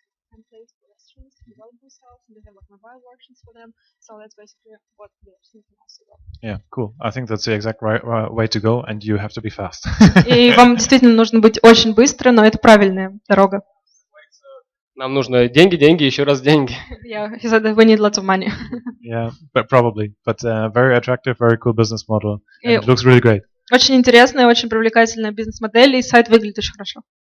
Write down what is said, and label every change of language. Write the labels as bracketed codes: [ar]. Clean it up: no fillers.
[en] templates for restaurants to develop themselves, and they have like mobile versions for them. So that's basically what we are thinking also about. Yeah, cool. I think that's the exact right way to go, and you have to be fast. [ru] И вам действительно нужно быть очень быстро, но это правильная дорога. Нам нужно деньги, деньги, еще раз деньги. [en] Yeah, he said that we need lots of money. Yeah, but probably. But very attractive, very cool business model. And it looks really great. [ru] Очень интересная, очень привлекательная бизнес-модель, и сайт выглядит очень хорошо.